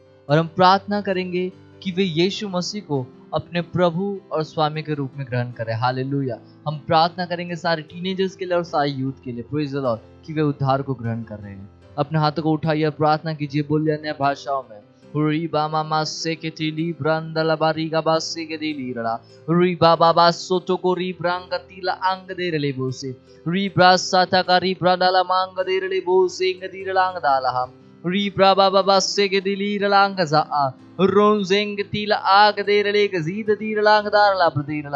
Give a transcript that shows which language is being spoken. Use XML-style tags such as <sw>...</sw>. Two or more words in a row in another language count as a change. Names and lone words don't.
<hi>और हम प्रार्थना करेंगे कि वे यीशु मसीह को अपने प्रभु और स्वामी के रूप में ग्रहण करें। हालेलुया। हम प्रार्थना करेंगे सारे टीनेजर्स के लिए और सारे यूथ के लिए,</hi> <en>praise the Lord,</en> <hi>कि वे उद्धार को ग्रहण कर रहे हैं। अपने हाथों को उठाइए, प्रार्थना कीजिए, बोलिए अन्य भाषाओं में रीबा मामा से के टीली ब्रांदला बारीगा बासे के दिली रड़ा रीबा बाबा सोतो को री ब्रांग तीला अंग दे रले बोसे रीब्रा साता का री ब्रांदला मांग दे रले बोसे ngadi रलांग दाला रीब्रा बाबा बासे के दिली रलांग जा रोंजेंग तीला आग दे रले गजीद दी रलांग दारला प्रदीरला</hi>